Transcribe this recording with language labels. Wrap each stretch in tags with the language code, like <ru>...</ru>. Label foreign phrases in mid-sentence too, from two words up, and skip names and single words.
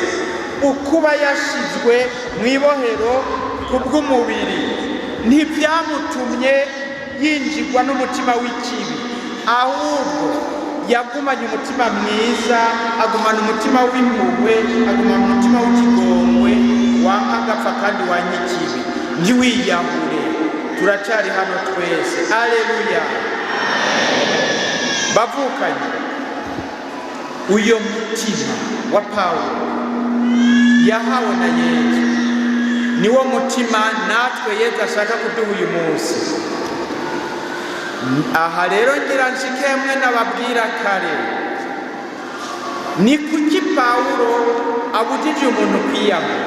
<rn>Ukuba yashizwe mu ibohero kubw'umubiri ntibyamutumye yinjirwa n'umutima w'ikibi, ahubwo yagumanye umutima mwiza, agumana umutima w'impuhwe, agumana umutima w'ikigongwe, wanka agapfa kandi wanka ikibi. Ntiwiyahure, turacyari hano twese. Aleluya. Bavukanye, uyo mutima wa Pawulo yahawe na Yezu niwo mutima natwe Yezu ashaka kuduha uyu munsi. Aha rero ngira nshike mwe nababwira kare, ni kuki Pawulo abujije umuntu kwiyahura?</rn>